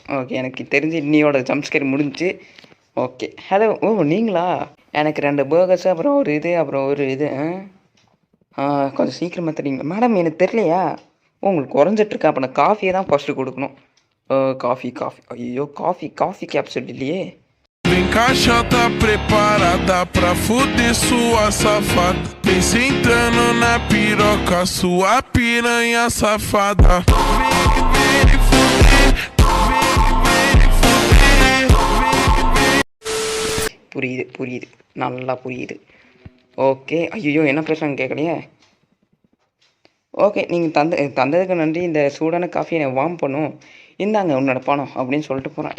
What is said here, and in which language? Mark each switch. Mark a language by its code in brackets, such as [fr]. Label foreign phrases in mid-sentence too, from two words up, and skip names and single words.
[ta] ஓகே, எனக்கு தெரிஞ்சு இன்னையோட [en] jump scare [ta] முடிஞ்சிச்சு. ஓகே, ஹலோ. நீங்களா? எனக்கு 2 பர்கர்ஸ், அப்புறம் ஒரு இது, அப்புறம் ஒரு இது. கொஞ்சம் சீக்கிரமாக தெரியுங்களா மேடம்? எனக்கு தெரியலையா? உங்களுக்கு குறைஞ்சிட்ருக்கா? அப்போ நான் காஃபியை தான் ஃபஸ்ட்டு கொடுக்கணும். காஃபி. ஐயோ, [en] coffee capsule [ta] இல்லையே. [pt] Vem cá, tá preparada pra fuder sua safada. Vem sentando na piroca, sua piranha safada. Vem fuder, [ta] புரியுது, நல்லா புரியுது. ஓகே, ஐயோ என்ன பேசுகிறாங்க கேட்கலையே. ஓகே, நீங்கள் தந்ததுக்கு நன்றி. இந்த சூடான காஃபியை நான் வார்ம் பண்ணும், இந்தாங்க உன்னோட பணம் அப்படின்னு சொல்லிட்டு போகிறான்.